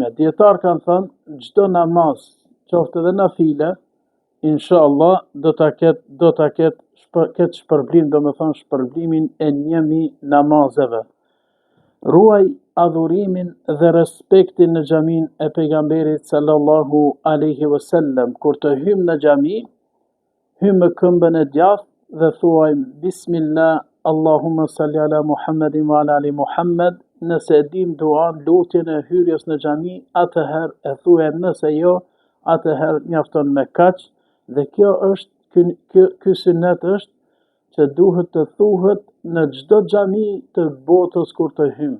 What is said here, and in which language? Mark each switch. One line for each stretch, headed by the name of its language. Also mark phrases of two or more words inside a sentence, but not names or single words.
Albanian: Dietar kanë thënë, çdo namaz, qoftë edhe nafile, inshallah do ta ketë shpërblim, domethënë shpërblimin e 1000 namazeve. Ruaj adhurimin dhe respektin në xhamin e pejgamberit
Arabic: صلى الله عليه وسلم.
Albanian: Kur të hymë në xhami, hymë me këmbën e djathtë dhe thuajmë
Arabic: بسم الله، اللهم صل على محمد وعلى آل محمد.
Albanian: Nëse e dim duan, lutjen e hyrjes në xhami, atëherë e thuajmë, nëse jo, atëherë mjafton me kaq. Dhe kjo është ky sunet është që duhet të thuhet në çdo xhami të botës kur të hymë.